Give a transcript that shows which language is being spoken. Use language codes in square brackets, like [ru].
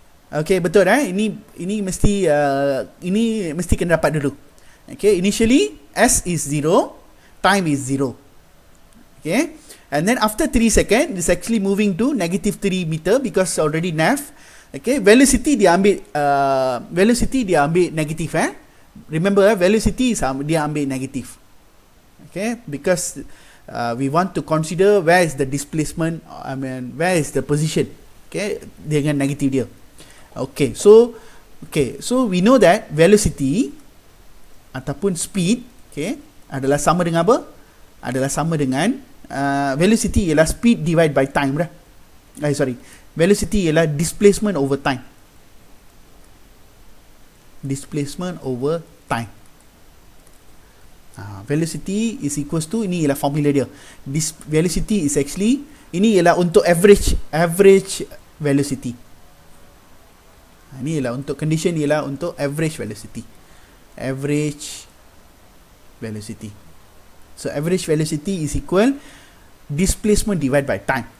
[ms] Okay, betul ini mesti kena dapat dulu. [en] Okay, initially S is 0, time is 0. Okay, and then after 3 seconds, it's actually moving to negative 3 meter because already nav. [ms] Okay, velocity dia ambil negative. [en] Remember, velocity [ms] dia ambil [en] negative. Okay, because we want to consider where is the displacement, where is the position. [ms] Okay, dengan negative dia. Okay, so we know that velocity ataupun speed, okay, adalah sama dengan apa? Adalah sama dengan velocity ialah speed divide by time dah. Velocity ialah displacement over time. Displacement over time. [en] Velocity is equals to, [ms] ini ialah formula dia. [en] This velocity is actually, [ms] ini ialah untuk [en] average velocity. [ms] Ini ialah untuk condition, ialah untuk average velocity. [en] Average velocity. So average velocity is equal displacement divided by time.